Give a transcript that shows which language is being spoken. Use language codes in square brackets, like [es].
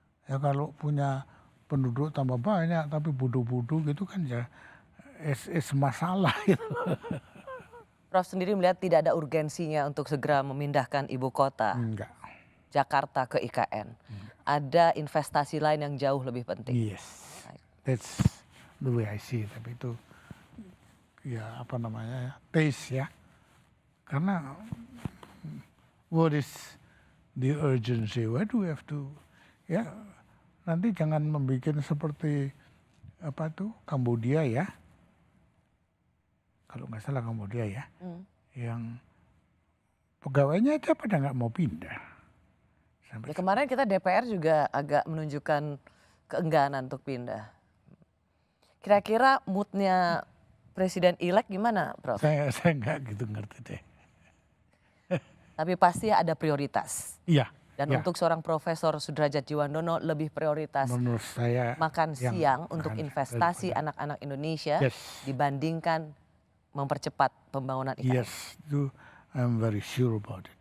[id] Ya kalau punya penduduk tambah banyak tapi bodoh-bodoh gitu kan ya is masalah gitu. Prof sendiri melihat tidak ada urgensinya untuk segera memindahkan ibu kota Enggak. Jakarta ke IKN. Ada investasi lain yang jauh lebih penting. [en] Yes, that's the way I see it. [id] Tapi itu ya apa namanya taste ya. Karena [en] what is the urgency? Why do we have to? [id] Ya nanti jangan membuat seperti apa tuh Kambodia ya. kalau nggak salah Kambodia ya, yang pegawainya aja pada nggak mau pindah. Ya, kemarin kita DPR juga agak menunjukkan keengganan untuk pindah. Kira-kira moodnya Presiden-elek gimana, Prof? Saya nggak gitu ngerti deh. Tapi pasti ada prioritas. Iya. Dan untuk seorang Profesor Sudrajat Djiwandono lebih prioritas menurut saya makan siang untuk investasi anak-anak Indonesia dibandingkan mempercepat pembangunan IKN. [en] Yes, I'm very sure about it.